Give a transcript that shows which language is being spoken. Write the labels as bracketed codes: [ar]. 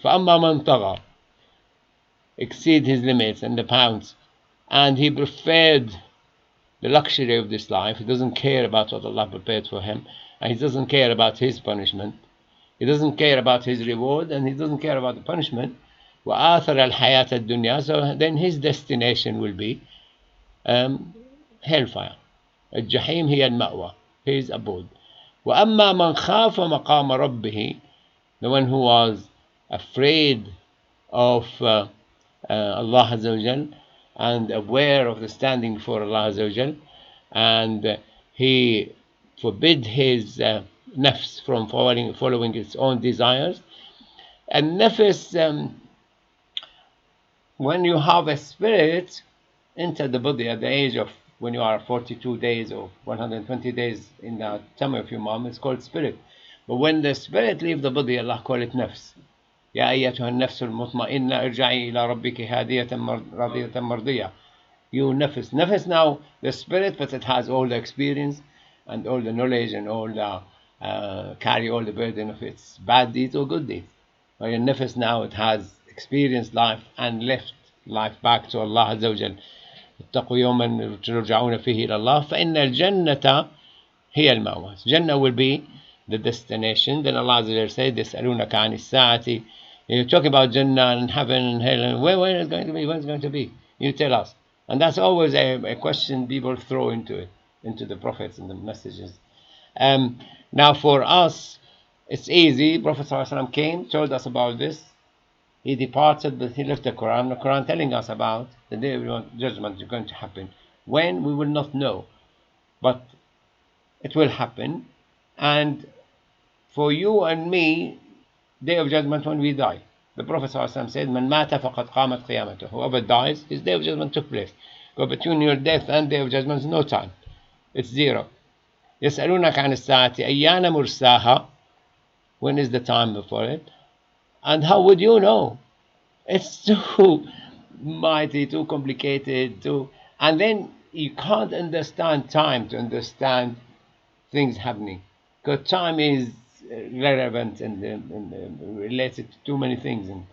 [ar] فَأَمَّا مَنْ طَغَى, [en] exceed his limits and the pounds, and he preferred the luxury of this life. He doesn't care about what Allah prepared for him, and he doesn't care about his punishment. He doesn't care about his reward, and he doesn't care about the punishment. [ar] وَآثَرَ الْحَيَاةَ الدُّنْيَا, [en] so then his destination will be hellfire. [ar] الجحيم هي المأوى, [en] his abode. [ar] وَأَمَّا مَنْ خَافَ مَقَامَ رَبِّهِ, [en] the one who was afraid of Allah Azza wa Jal and aware of the standing before Allah Azza wa Jal, and he forbid his nafs from following its own desires. And nafs, when you have a spirit enter the body at the age of when you are 42 days or 120 days in the tummy of your mom, it's called spirit. But when the spirit leaves the body, Allah call it nafs. [ar] يا أيتها النفس المطمئنة ارجعي إلى ربك هادية راضية مرضية. [en] You nafs now, the spirit, but it has all the experience and all the knowledge and all the carry all the burden of its bad deeds or good deeds. But your nafs now, it has experienced life and left life back to Allah Azza wa Jal. [ar] اتقوا يوما ترجعون فيه إلى الله فإن الجنة هي المأوى. [en] Jannah will be the destination. Then Allah Azza wa Jal said, [ar] يسألونك عن الساعة. [en] You talk about Jannah and heaven and hell, and when is it going to be? When is it going to be? You tell us. And that's always a question people throw into it, into the prophets and the messages. Now for us, it's easy. Prophet ﷺ came, told us about this. He departed, but he left the Quran. The Quran telling us about the Day of Judgment is going to happen. When, we will not know. But it will happen. And for you and me, Day of Judgment when we die. The Prophet ﷺ said, [ar] "Man mata faqad qamat qiyamatuh." [en] Whoever dies, his Day of Judgment took place. But between your death and Day of Judgment is no time. It's zero. [ar] يسألونك عن الساعة أيان مرساها. [en] When is the time before it? And how would you know? It's too mighty, too complicated, and then you can't understand time to understand things happening. Because time is relevant and related to too many things.